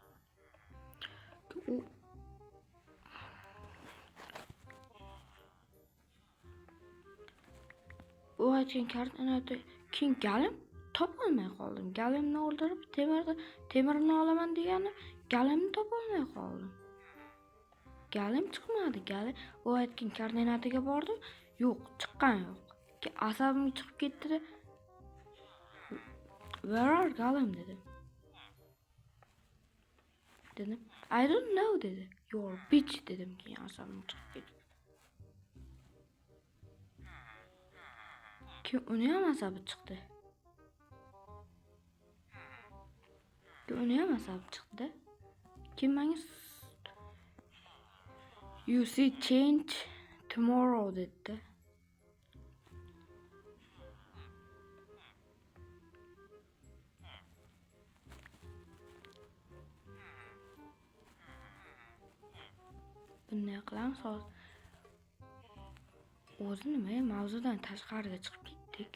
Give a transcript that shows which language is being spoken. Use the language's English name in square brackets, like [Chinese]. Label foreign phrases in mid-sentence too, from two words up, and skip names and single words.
[Uzbek] U aytgan koordinata keyin galim topolmay qoldim. Galimni o'ldirib, temirni olaman degani galimni topolmay qoldim. Galim chiqmadi. Galim u aytgan koordinataga bordim. Yo'q, chiqqan yo'q. Asabim chiqib ketdi. [English] Where are [Uzbek] Galim dedim. [English] I don't know [Uzbek] dedi. [English] You're bitch [Uzbek] dedim keyin asabim chiqib ketdi. Keyin uni ham asabi chiqdi. Keyin menga [English] you see change tomorrow [Uzbek] dedi. Bunday qilamiz hozir. O'zi nima, mavzudan tashqariga chiqib ketdik.